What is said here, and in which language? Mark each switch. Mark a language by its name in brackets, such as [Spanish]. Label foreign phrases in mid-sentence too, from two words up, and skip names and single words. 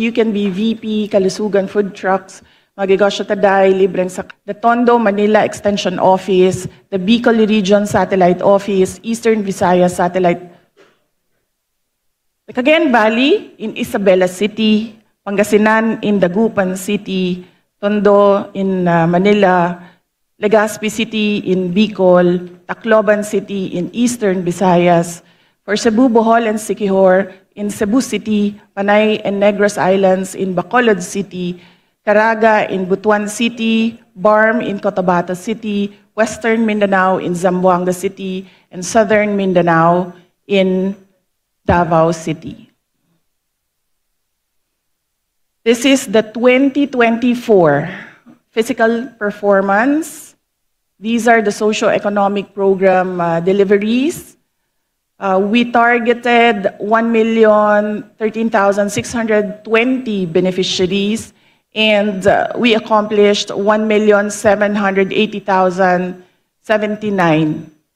[English] You Can Be VP, Kalusugan food trucks, Magnegosyo Taday, Libreng Sakay, the Tondo Manila Extension Office, the Bicol Region Satellite Office, Eastern Visayas Satellite, the Cagayan Valley in Isabela City, Pangasinan in Dagupan City, Tondo in Manila, Legazpi City in Bicol, Tacloban City in Eastern Visayas, for Cebu, Bohol, and Siquijor in Cebu City, Panay and Negros Islands in Bacolod City, Caraga in Butuan City, Barm in Cotabato City, Western Mindanao in Zamboanga City, and Southern Mindanao in Davao City. This is the 2024 physical performance. These are the socio-economic program deliveries. We targeted 1,013,620 beneficiaries, and we accomplished 1,780,079.